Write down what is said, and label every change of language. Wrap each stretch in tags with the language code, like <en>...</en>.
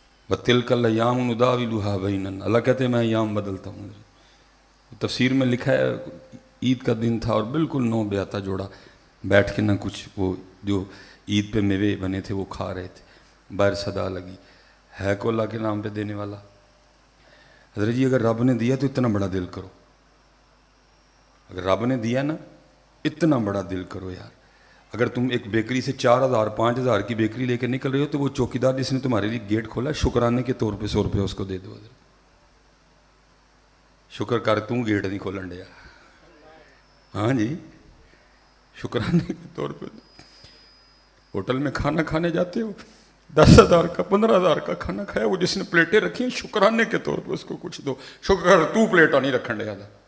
<ar>وَتِلْكَ الْأَيَّامُ نُدَاوِلُهَا بَيْنَ النَّاسِ.</ar> <ur>اللہ کہتے ہیں میں ایام بدلتا ہوں. تفسیر میں لکھا ہے عید کا دن تھا اور بالکل 9 بیاتا جوڑا بیٹھ کے نہ کچھ وہ جو عید پہ میوے بنے تھے وہ کھا رہے تھے. باہر صدا لگی ہے کو اللہ کے نام پہ دینے والا. حضرت جی اگر رب نے دیا تو اتنا بڑا دل کرو. اگر رب نے دیا نا اتنا بڑا دل کرو یار. اگر تم ایک بیکری سے 4,000 5,000 کی بیکری لے کے نکل رہے ہو تو وہ چوکیدار جس نے تمہارے لیے گیٹ کھولا شکرانے کے طور پہ 100 روپے اس کو دے دو. حضرت</ur> <pa>شکر کر، تم گیٹ نہیں کھولن دیا.</pa> <ur>ہاں جی، شکرانے کے طور پہ ہوٹل میں کھانا کھانے جاتے ہو، 10,000 کا 15,000 کا کھانا کھایا، وہ جس نے پلیٹیں رکھی ہیں شکرانے کے طور پہ اس کو کچھ دو،</ur> <pa>شکر تو پلیٹا نہیں رکھن لیا تھا.</pa>